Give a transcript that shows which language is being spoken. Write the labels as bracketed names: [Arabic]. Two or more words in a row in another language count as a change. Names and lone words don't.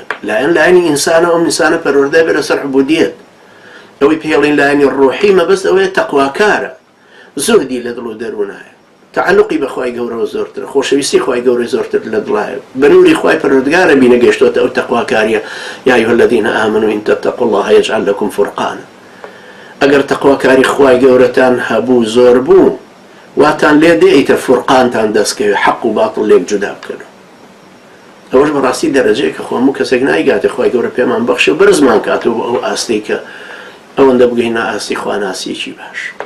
[Central Kurdish] لایەنی ئینسانە ئەم ئینسانە پەروەردە بێ لەسەر عبودیەت. ئەوەی پێڵێن لایەنی ڕۆحی مەبەست ئەوەیە تەقواکارە، زوهدی لە دڵ و دەروونایە، تعلقی بەخوای گەورەوە زۆرتر، خۆشەویستی خوای گەورەی زۆرتر لە دڵایە، بە نووری خوای پەروەردگارە بینە گەیشتوتە ئەو تەقواکاریە. [Arabic] یا ئەیها الذین آمنوا إن تتقوا الله یجعل لكم فرقانا. [Central Kurdish] ئەگەر تەقواکاری خوای گەورەتان هەبوو زۆر بوو واتان لێ دێیتە فورقانتان دەستکەوێ، حەق و باتڵ لێک جودا بکەن. ئەوەش بەڕاستی دەرەجەیە کە خۆ کەسێک نایگاتێ خوای گەورە پێمان بەخشێ و بەرزمان کاتەوە بۆ ئەو ئاستی کە ئەوەندە بگەینە ئاستی خواناسیەکی باش.